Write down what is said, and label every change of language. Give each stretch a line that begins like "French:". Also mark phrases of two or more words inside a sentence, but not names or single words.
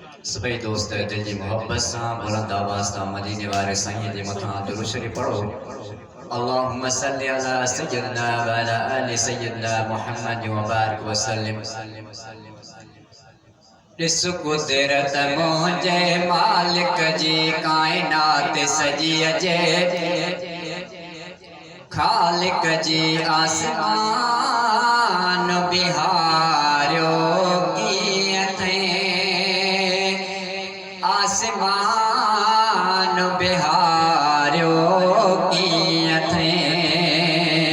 Sindhi: सभई दोस्त दिल जी मोहब्बत से बुलंद आवाज़ सां मदीने वारे साईं जे मथां दुरूद शरीफ़ पढ़ो।
Arabic: اللهم صل على سيدنا و على آل سيدنا محمد و بارك و سلم.
Sindhi: ॾिस कुदरत मुंहिंजे मालिक जी काइनात सजी अजे, खालिक जी आसमान बिहारियो कीअं थिए, आसमान बिहारियो कीअं थिए।